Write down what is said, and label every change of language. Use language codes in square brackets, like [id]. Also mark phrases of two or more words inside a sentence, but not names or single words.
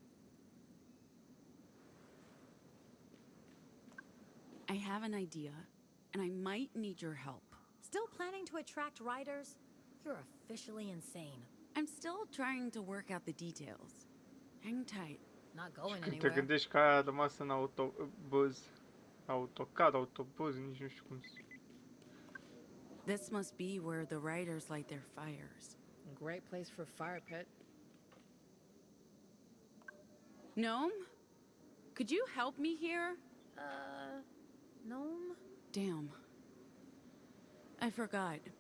[en] I have an idea, and I might need your help. Still planning to attract riders? You're officially insane. I'm still trying to work out the details. Hang tight. Not going [ro] Când te [en] anywhere. [ro] gândești că aia a rămas în autobuz, autobuz, nici nu știu cum să... [en] This must be where the riders light their fires. Great place for a fire pit. Gnome? Could you help me here? Gnome? Damn. I forgot.